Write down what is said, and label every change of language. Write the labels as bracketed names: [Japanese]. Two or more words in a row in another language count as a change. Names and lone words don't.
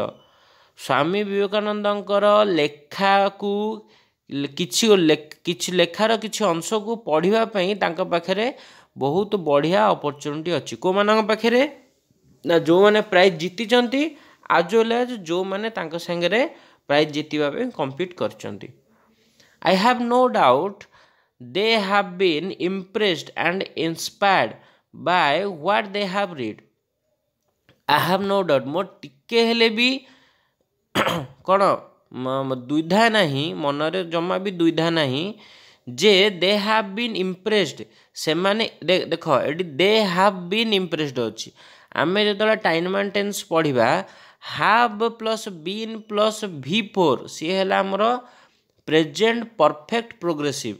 [Odia] ସ୍ୱାମୀ ବିବେକାନନ୍ଦଙ୍କର ଲେଖାକୁ କିଛି ଲେଖାର କିଛି ଅଂଶକୁ ପଢ଼ିବା ପାଇଁ ତାଙ୍କ ପାଖରେ ବହୁତ ବଢ଼ିଆ ଅପରଚ୍ୟୁନିଟି ଅଛି। କେଉଁମାନଙ୍କ ପାଖରେ ନା ଯେଉଁମାନେ ପ୍ରାଇଜ୍ ଜିତିଛନ୍ତି [English] as well [Odia] ଆଜ୍ ଯେଉଁମାନେ ତାଙ୍କ ସାଙ୍ଗରେ ପ୍ରାଇଜ୍ ଜିତିବା ପାଇଁ କମ୍ପିଟ୍ କରିଛନ୍ତି। [English] I have no doubt they have been impressed and inspired by what they have read. I have no doubt, [Odia] ମୋର ଟିକେ ହେଲେ ବି କ'ଣ ଦ୍ୱିଧା ନାହିଁ, ମନରେ ଜମା ବି ଦ୍ୱିଧା ନାହିଁ ଯେ [English] they have been impressed, [Odia] ସେମାନେ ଦେଖ ଏଠି [English] they have been impressed [Odia] ଅଛି। ଆମେ ଯେତେବେଳେ [English] time and tense [Odia] ପଢ଼ିବା [English] have plus been plus V4 [Odia] ସିଏ ହେଲା ଆମର [English] present perfect progressive.